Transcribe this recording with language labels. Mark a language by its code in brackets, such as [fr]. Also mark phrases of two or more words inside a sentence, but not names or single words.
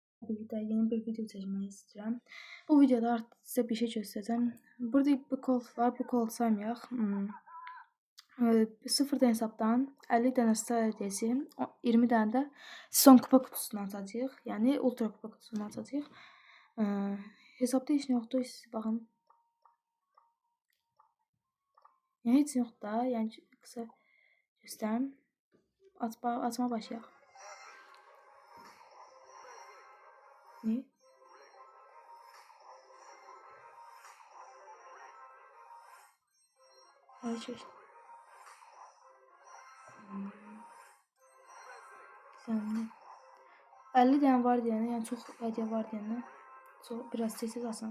[tr] birlikte yeni bir video çekmek istiyorum. Bu videoda artık size bir şey göstereceğim. [az] Burada bir kod var. Bu kod saymayaq. Sıfırdan hesabdan 50 tane star hediyesi, 20 tane de son kupa kutusunu açacağıq. Yəni ultra kupa kutusunu açacağıq. Hesabda heç nə yoxdur. Siz baxın. Yəni heç nə yoxdur da. Yəni qısa göstərim. Açma başlayaq. [tr] Ne? Her şey. Güzel. [az] 50 tane var deyənə, yəni çox hədiyyə var deyənə, biraz sessiz alsam.